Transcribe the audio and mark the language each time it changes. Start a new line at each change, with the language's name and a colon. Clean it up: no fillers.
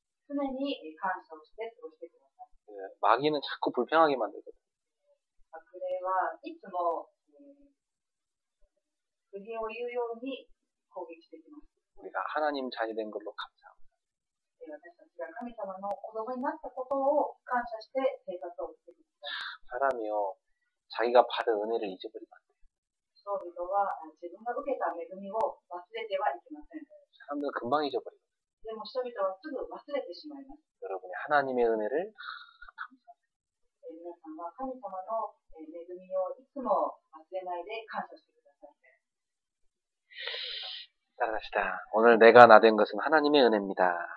Japanese: 常に感謝をして過ごしてください。
Korean: 마귀는 자꾸 불평하게 만들거든요.
Japanese: 悪霊はいつも不平を言うように攻撃してきます。
Korean: 우리가 하나님 자녀 된 걸로 감사합니다.
Japanese: 私たちが神様の子供になったことを感謝して生活を送ってください。
Korean: 사람이요, 자기가 받은 은혜를 잊어버리면 안 돼요.
Japanese: 人々は自分が受けた恵みを忘れてはいけません。
Korean: 사람들은 금방 잊어버리거든요.
Japanese: でも人々はすぐ忘れてしまいます。
Korean: 여러분이 하나님의 은혜를
Japanese: 皆さんは神様の恵みをいつも忘れないで感謝してください。
Korean: 따라합시다. 오늘 내가 나 된 것은 하나님의 은혜입니다.